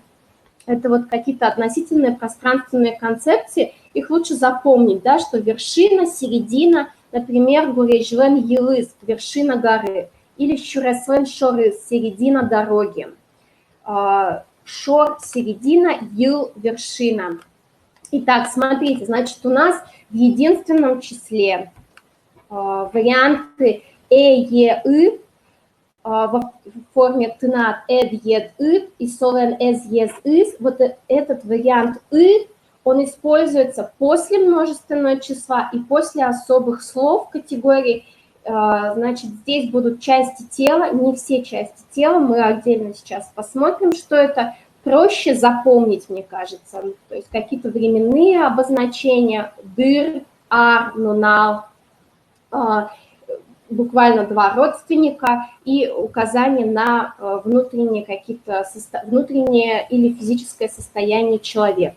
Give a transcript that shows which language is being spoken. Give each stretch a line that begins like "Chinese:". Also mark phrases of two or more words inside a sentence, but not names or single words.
Russian: Это вот какие-то относительные пространственные концепции, их лучше запомнить, да, что вершина, середина, например,
Udmurt: Гурежвен Елыс,
Russian: вершина горы, или
Udmurt: Щуресвен Шорыс,
Russian: середина дороги. Шор, середина, Ел, вершина. Итак, смотрите, значит, у нас в единственном числе варианты е, и в форме тынат, эд, ед, ид и солен, эз, ез, из. Вот этот вариант и, он используется после множественного числа и после особых слов категории. Значит, здесь будут части тела, не все части тела, мы отдельно сейчас посмотрим, что это. Проще запомнить, мне кажется, то есть какие-то временные обозначения,
Udmurt: дыр, ар, нунал,
Russian: буквально два родственника и указание на внутренние какие-то внутреннее или физическое состояние человека.